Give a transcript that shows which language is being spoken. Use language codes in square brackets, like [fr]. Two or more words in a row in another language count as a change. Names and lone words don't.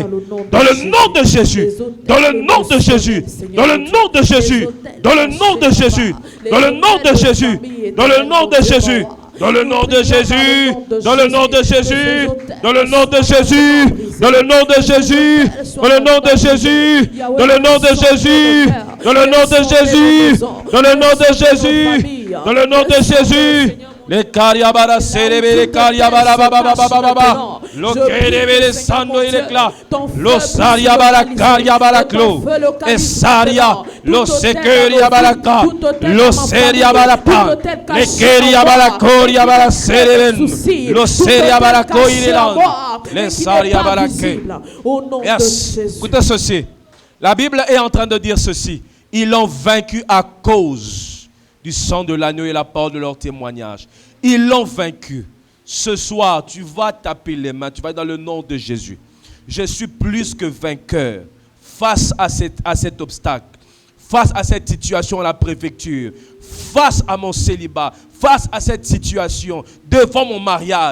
[fr] Dans le nom de Jésus, dans le nom de Jésus, dans le nom de Jésus, dans le nom de Jésus, dans le nom de Jésus, dans le nom de Jésus, dans le nom de Jésus, dans le nom de Jésus, dans le nom de Jésus, dans le nom de Jésus, dans le nom de Jésus, dans le nom de Jésus, dans le nom de Jésus, dans le nom de Jésus, dans le nom de Jésus. Les cariabara cérébé, les cariabara baba, lo kerebele sando il éclat, lo sariabara cariabara clo, et saria, lo securiabara ka, lo seriabara pa, les keriabara coriabara cérébé, lo seriabara coileland, les sariabara ke. Écoutez ceci, la Bible est en train de dire ceci, ils l'ont vaincu à cause du sang de l'agneau et la parole de leur témoignage. Ils l'ont vaincu. Ce soir, tu vas taper les mains, tu vas dans le nom de Jésus. Je suis plus que vainqueur face à cet obstacle, face à cette situation à la préfecture, face à mon célibat, face à cette situation, devant mon mariage.